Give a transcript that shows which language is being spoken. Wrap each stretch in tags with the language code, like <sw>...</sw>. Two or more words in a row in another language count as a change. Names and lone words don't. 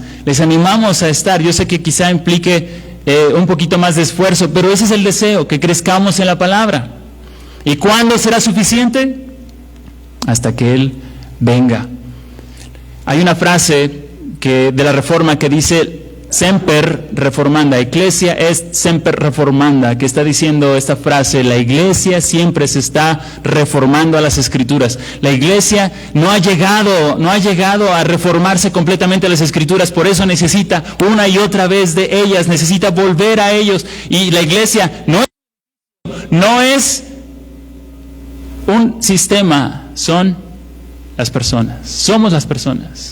<es>Les animamos a estar. Yo sé que quizá implique un poquito más de esfuerzo, pero ese es el deseo, que crezcamos en la palabra. ¿Y cuándo será suficiente? Hasta que Él venga. Hay una frase de la Reforma que dice</es> <la>semper reformanda, Ecclesia est semper reformanda,</la> <es>que está diciendo esta frase: la iglesia siempre se está reformando a las Escrituras. La iglesia no ha llegado a reformarse completamente a las Escrituras, por eso necesita una y otra vez de ellas, necesita volver a ellos. Y la iglesia no es un sistema, son las personas, somos las personas.</es>